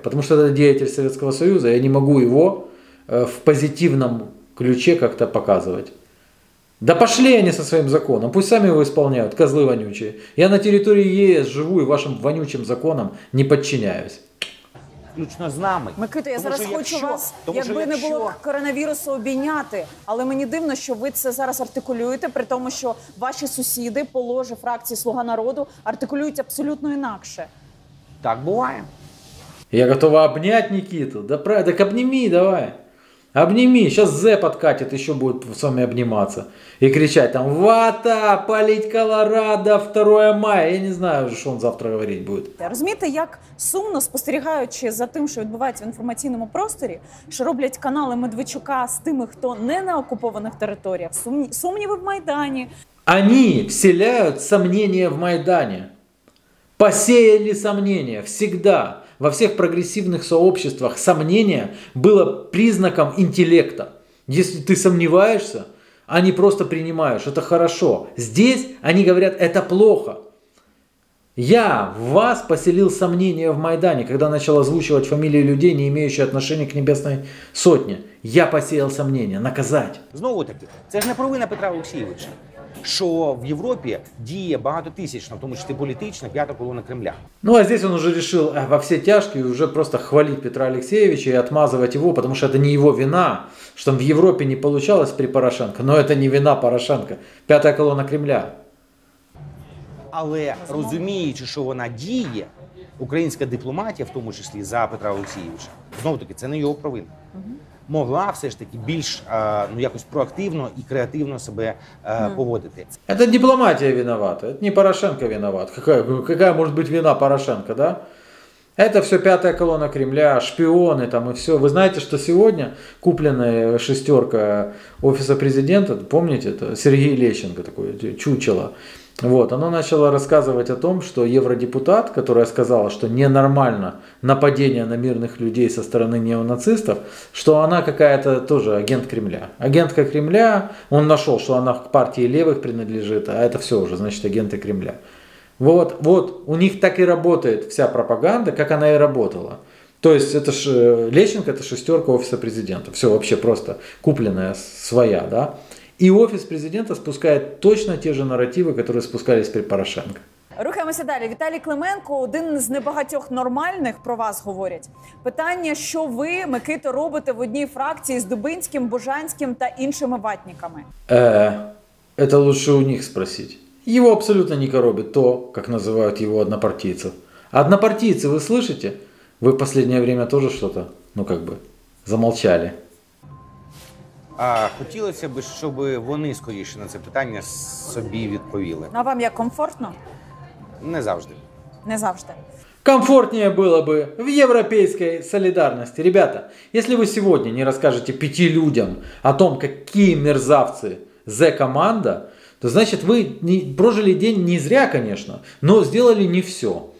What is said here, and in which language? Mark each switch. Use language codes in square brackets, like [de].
[ru] Потому что это деятель Советского Союза, я не могу его в позитивном ключе как-то показывать. Да пошли они со своим законом, пусть сами его исполняют, козлы вонючие. Я на территории ЕС живу и вашим вонючим законам не подчиняюсь. [uk] Включно з нами. Микита, я зараз хочу вас, якби не якщо... було коронавірусу, обійняти. Але мені дивно, що ви це зараз артикулюєте, при тому, що ваші сусіди по ложі фракції «Слуга народу» артикулюють абсолютно інакше. Так буває. [ru] Я готова обнять Никиту. Да, так обними давай. Обними. Сейчас Зе подкатит, еще будет с вами обниматься. И кричать там: «Вата! Палить Колорадо! 2 мая!» Я не знаю уже, что он завтра говорить будет. [uk] Розумієте, як сумно, спостерігаючи за тим, що відбувається в інформаційному просторі, що роблять канали Медведчука з тими, хто не на окупованих територіях, сумніви в Майдані. [ru] Они вселяют сомнения в Майдане. Посеяли сомнения всегда. Во всех прогрессивных сообществах сомнение было признаком интеллекта. Если ты сомневаешься, а не просто принимаешь, это хорошо. Здесь они говорят, это плохо. Я в вас поселил сомнения в Майдане, когда начал озвучивать фамилии людей, не имеющие отношения к Небесной Сотне. Я посеял сомнения. Наказать. [uk] Знову таки, це ж не провина Петра Олексійовича, що в Європі діє багатотисячна, в тому числі політична, п'ята колона Кремля. [ru] Ну а здесь он уже решил во все тяжкие уже просто хвалить Петра Алексеевича и отмазывать его, потому что это не его вина, что в Европе не получалось при Порошенко, но это не вина Порошенко, пятая колонна Кремля. [uk] Але розуміючи, що вона діє, українська дипломатія, в тому числі за Петра Олексійовича, знову таки, це не його провина. Могла все ж таки більш якось проактивно і креативно себе поводити. [ru] Это дипломатия виновата, это не Порошенко виноват. Какая может быть вина Порошенко, да? Это все пятая колонна Кремля, шпионы там и все. Вы знаете, что сегодня купленная 6 офиса президента, помните, это Сергей Лещенко, такое чучело, Вот, оно начало рассказывать о том, что евродепутат, которая сказала, что ненормально нападение на мирных людей со стороны неонацистов, что она какая-то тоже агент Кремля. Агентка Кремля, он нашел, что она к партии левых принадлежит, а это все уже, значит, агенты Кремля. Вот, у них так и работает вся пропаганда, как она и работала. То есть это Лещенко, это шестерка офиса президента. Все вообще просто купленная своя, да. [uk] І Офіс президента спускає точно ті ж наративи, які спускались при Порошенко. Рухаємося далі. Віталій Клименко, один з небагатьох нормальних, про вас говорять. Питання, що ви, Микито, робите в одній фракції з Дубинським, Бужанським та іншими ватниками? [ru] Это лучше у них спросить. Его абсолютно не коробит то, как называют его однопартийцев. Однопартийцы, вы слышите? Вы в последнее время тоже что-то, замолчали. [uk] А хотілося б, щоб вони скоріше на це питання собі відповіли. А вам як комфортно? Не завжди. Не завжди. [ru] Комфортнее было бы в европейской солидарности. Ребята, если вы сегодня не расскажете 5 людям о том, какие мерзавцы Зе-команда, то значит вы прожили день не зря, конечно, но сделали не все.